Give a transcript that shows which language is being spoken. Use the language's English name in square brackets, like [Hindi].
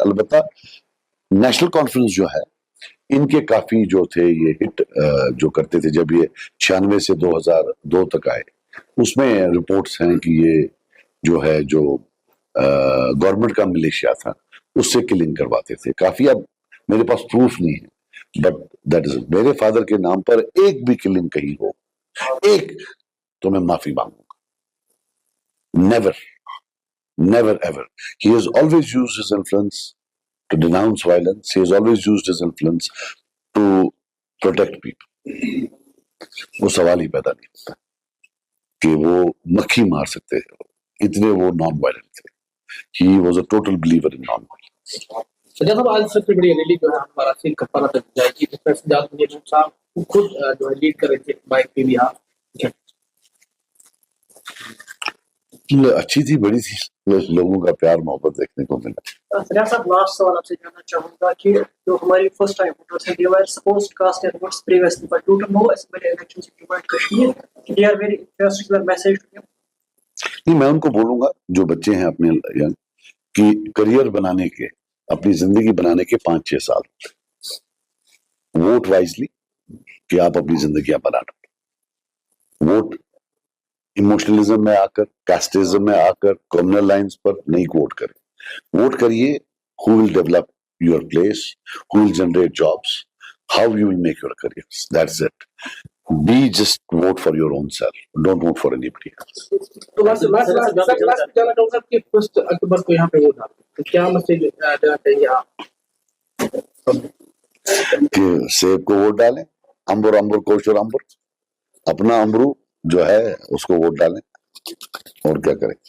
[Hindi] अलबत्ता national conference जो है, इनके काफी जो थे ये हिट जो करते थे, जब ये 96 से 2002 तक आए, उसमें रिपोर्ट्स हैं कि ये जो है, जो गवर्नमेंट का मिलिशिया था, उससे किलिंग करवाते थे काफी। अब मेरे पास प्रूफ नहीं है, [English] but that is, [Hindi] मेरे फादर के नाम पर एक भी किलिंग कहीं हो, एक, तो मैं माफी मांगूंगा। [English] Never, never ever. He has always used his influence to denounce violence. He has always used his influence to protect people. [Hindi] वो सवाल ही पैदा नहीं होता कि वो मक्खी मार सकते हैं, इतने वो नॉन वायलेंट थे। [English] He was a total believer in non-violence. [Hindi] जब आज सबसे बड़ी रैली जो है हमारा से कपारा तक जाएगी, जिसमें सजाद साहब खुद जो है लीड कर रहे थे, बाइक पे भी आप अच्छी थी, बड़ी थी, लोगों का प्यार मोहब्बत देखने को मिला. फरियाद साहब, लास्ट सवाल आपसे जानना चाहूंगा कि जो हमारी फर्स्ट टाइम वोटर्स हैं, [English] they were supposed to cast their votes previously, but due to no assembly elections in Jammu and Kashmir, they are very interested in the message to them. [Hindi] नहीं, मैं उनको बोलूंगा जो बच्चे हैं अपने यंग कि करियर बनाने के, अपनी जिंदगी बनाने के 5-6 साल, वोट वाइजली कि आप अपनी जिंदगी बना लो. वोट इमोशनलिज्म में आकर, कास्टिज्म में आकर, कम्युनल लाइंस पर नहीं वोट करें. वोट करिए [English] who will develop your place, who will generate jobs, how you will make your careers. That's it. Just vote for your own self. Don't vote for anybody else. [Hindi] तो last जानना चाहूंगा कि 1 अक्टूबर को यहाँ पे vote डालते हैं, तो क्या मैसेज देना चाहिए आप? कि सेब को वोट डालें, अंबर अंबर कोशर अंबर, अपना अमरू जो है उसको वोट डालें, और क्या करें.